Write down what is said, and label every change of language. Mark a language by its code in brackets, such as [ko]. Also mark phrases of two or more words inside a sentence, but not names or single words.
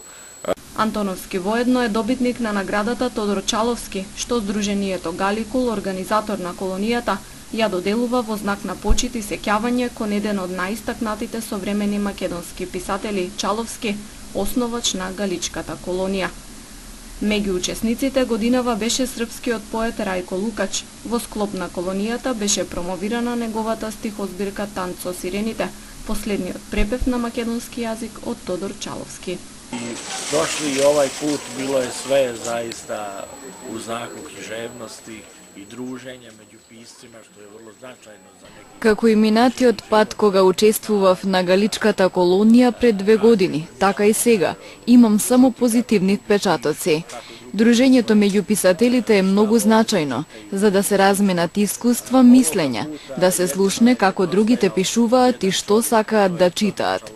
[mk] Антоновски воедно е добитник на наградата Тодор Чаловски, што Сдруженијето Галикул, организатор на колонијата, ја доделува во знак на почит и сеќавање кон еден од најистакнатите современи македонски писатели, Чаловски, основач на Галичката колонија. Меѓу учесниците годинава беше српскиот поет Рајко Лукач. Во склоп на колонијата беше промовирана неговата стихозбирка Танц со сирените, последниот препев на македонски јазик од Тодор Чаловски. [sr] Дошли и ovaj put, bilo je sve zaista u znaku književnosti i druženja među piscima, što je vrlo značajno za neki... [mk] Како и минатиот пат кога учествував на Галичката колонија пред 2 години, така и сега, имам само позитивни впечатоци. Дружењето меѓу писателите е многу значајно, за да се разменат искуства, мислења, да се слушне како другите пишуваат и што сакаат да читаат.